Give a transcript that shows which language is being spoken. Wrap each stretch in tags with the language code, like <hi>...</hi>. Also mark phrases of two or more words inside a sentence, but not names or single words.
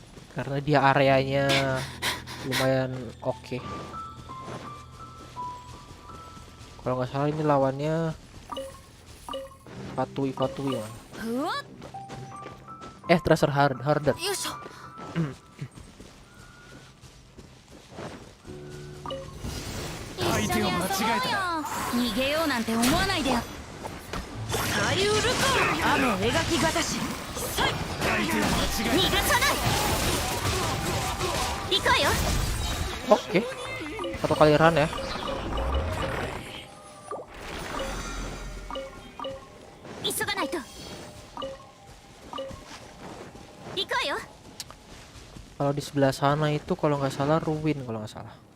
<id>karena dia areanya lumayan oke. Kalau nggak salah ini lawannya Fatui ya.</id> <en>Tracer harder.</en> <ja>よいしょ。一緒に遊ぼうよ。逃げようなんて思わないでよ。左右ルコー雨描きがたし。逃がさない。行くわよ。</ja> <id>Oke. Satu kali run ya. Kalau di sebelah sana itu kalau nggak salah ruin kalau nggak salah.</id>